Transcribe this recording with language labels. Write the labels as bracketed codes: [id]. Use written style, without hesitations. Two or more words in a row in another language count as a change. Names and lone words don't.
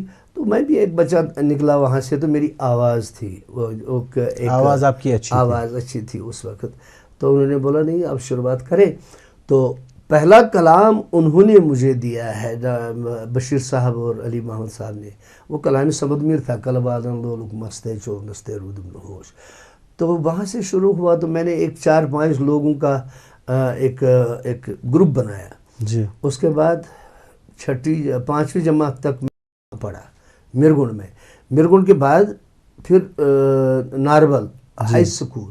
[ur] تو میں بھی ایک بچہ نکلا وہاں سے. تو میری آواز تھی، آواز آپ کی اچھی آواز اچھی تھی اس وقت. تو انہوں نے بولا نہیں آپ شروعات کریں. تو پہلا کلام انہوں نے مجھے دیا ہے بشیر صاحب اور علی محمد صاحب نے. وہ کلام سمد میر تھا، [ks] کلبادن لولک مستے چور نستے رودم ہوش. [ur] تو وہاں سے شروع ہوا. تو میں نے ایک 4-5 لوگوں کا ایک گروپ بنایا. جی. اس کے بعد 5ویں جماعت تک میں پڑھا مرگن کے بعد پھر ناربل ہائی اسکول.